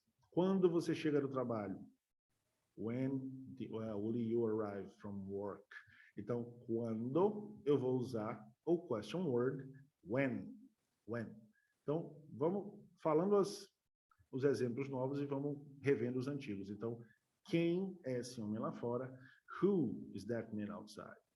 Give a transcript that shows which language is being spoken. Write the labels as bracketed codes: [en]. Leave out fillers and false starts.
[pt] Quando você chega do trabalho? [en] When will you arrive from work? [pt] Então, quando eu vou usar o question word when. Então, vamos falando os exemplos novos e vamos revendo os antigos. Então, quem é esse homem lá fora? [en] Who is that man outside?